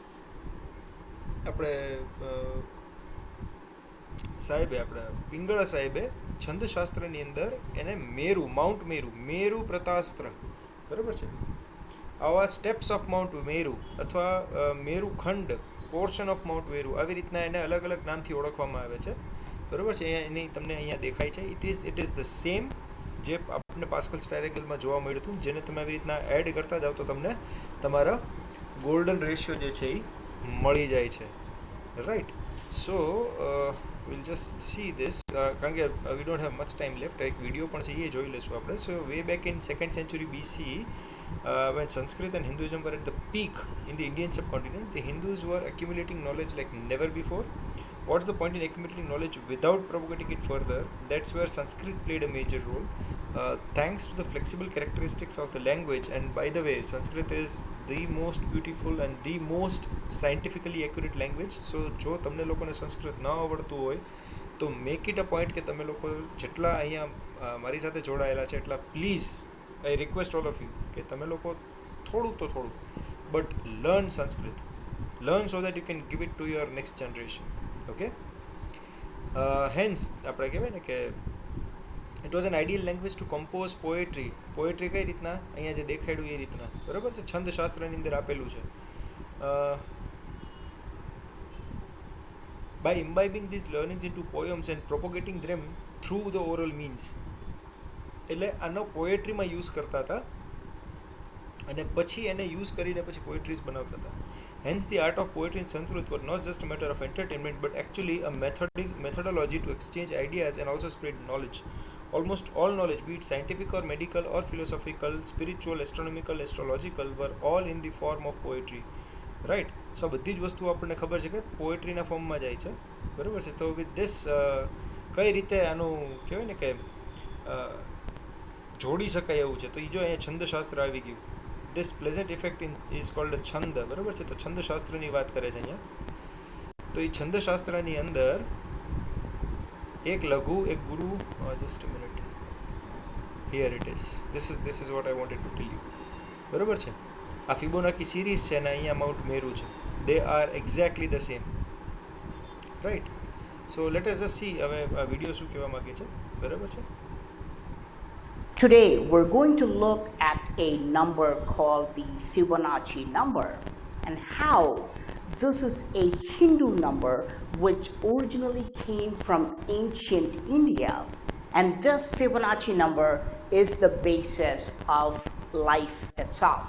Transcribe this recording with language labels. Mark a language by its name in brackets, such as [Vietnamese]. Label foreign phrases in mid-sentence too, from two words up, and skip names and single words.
[Gujarati] સાહેબે આપણા પિંગળા સાહેબે છંદશાસ્ત્રની અંદર એને મેરુ પ્રતાસ્ત્ર, બરાબર છે, આવા [English] steps of Mount Meru [Gujarati] અથવા મેરુ ખંડ, [English] portion of Mount Meru, [Gujarati] આવી રીતના એને અલગ અલગ નામથી ઓળખવામાં આવે છે, બરાબર છે. એની તમને અહીંયા દેખાય છે. [English] it is the same [Gujarati] જે આપણને પાસ્કલ્સ ટ્રાયેંગલમાં જોવા મળ્યું હતું, જેને તમે આવી રીતના એડ કરતા જાઓ તો તમને તમારા [English] golden ratio [Gujarati] જે છે એ મળી જાય છે, રાઈટ. [English] સો we'll just see this [Gujarati] કારણ કે [English] we don't have much time left. [Gujarati] એક વિડીયો પણ છે એ જોઈ લઈશું આપણે. [English] સો way back in 2nd century BCE, when Sanskrit and Hinduism were at the peak in the Indian subcontinent, the Hindus were accumulating knowledge like never before. What's the point in accumulating knowledge without propagating it further? That's where Sanskrit played a major role. Thanks to the flexible characteristics of the language, and by the way, Sanskrit is the most beautiful and the most scientifically accurate language. [Gujarati] So જો તમને લોકોને સંસ્કૃત ન આવડતું હોય તો [English] make it a point [Gujarati] કે તમે લોકો જેટલા અહીંયા મારી સાથે જોડાયેલા છે એટલા [English] please I request all of you [Gujarati] કે તમે લોકો થોડું [English] but learn Sanskrit, learn so that you can give it to your next generation. okay, hence [Gujarati] આપણે કહેવાય ને કે [English] it was an ideal language to compose poetry. [Gujarati] પોએટ્રી કઈ રીતના અહીંયા જે દેખાડ્યું એ રીતના, બરાબર છે, છંદશાસ્ત્રની અંદર આપેલું છે. [English] by imbibing these learnings into poems and propagating them through the oral means. [Gujarati] એટલે આનો પોએટ્રીમાં યુઝ કરતા હતા અને પછી એને યુઝ કરીને પછી પોએટ્રીઝ બનાવતા હતા. [English] Hence the art of poetry in Sanskrit were not just a matter of entertainment but actually a methodology to exchange ideas and also spread knowledge. Almost all knowledge, be it scientific or medical or philosophical, spiritual, astronomical, astrological, were all in the form of poetry. રાઈટ. [Gujarati] સો બધી જ વસ્તુ આપણને ખબર છે કે પોએટ્રીના ફોર્મમાં જાય છે, બરાબર છે. તો [English] with this [Gujarati] કઈ રીતે આનું કહેવાય ને કે જોડી શકાય એવું છે, તો એ જો અહીંયા છંદશાસ્ત્ર આવી ગયું. [English] this pleasant effect is called a છંદ, [Gujarati] બરાબર છે. તો છંદશાસ્ત્રની વાત કરે છે અહીંયા. તો એ છંદશાસ્ત્રની અંદર એક લઘુ, એક ગુરુ, [English] just a minute, here it is, this is what I wanted to tell you, [Gujarati] બરાબર છે. આ ફિબોનાકી સિરીઝ છે ને અહીંયા માઉન્ટ મેરુ છે. [English] they are exactly the same, right. so let us just see [Gujarati] હવે આ વિડીયો શું કહેવા માંગે છે, બરાબર છે. [English] Today, we're going to look at a number called the Fibonacci number and how this is a Hindu number which originally came from ancient India. And this Fibonacci number is the basis of life itself.